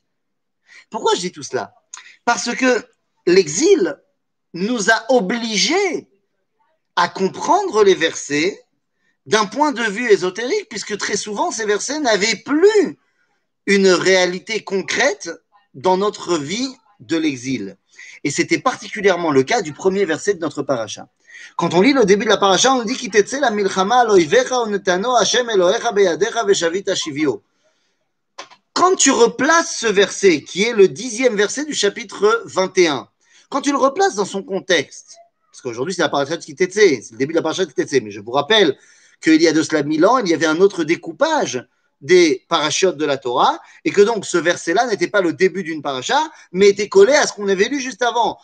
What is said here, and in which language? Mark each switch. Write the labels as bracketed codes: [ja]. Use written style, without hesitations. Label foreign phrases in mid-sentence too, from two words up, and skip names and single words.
[fr] Pourquoi je dis tout cela? Parce que l'exil nous a obligés à comprendre les versets d'un point de vue ésotérique, puisque très souvent, ces versets n'avaient plus une réalité concrète dans notre vie de l'exil. Et c'était particulièrement le cas du premier verset de notre paracha. Quand on lit le début de la paracha, on nous dit [he] כי תצא למלחמה על אויביך ונתנו השם אלוקיך בידך ושבית שביו. [fr] Quand tu replaces ce verset, qui est le 10e verset du chapitre 21, quand tu le replaces dans son contexte, parce qu'aujourd'hui c'est la paracha de Kitetse, c'est le début de la paracha de Kitetse, mais je vous rappelle qu'il y a de cela 1000 ans, il y avait un autre découpage des parachiotes de la Torah, et que donc ce verset-là n'était pas le début d'une paracha, mais était collé à ce qu'on avait lu juste avant.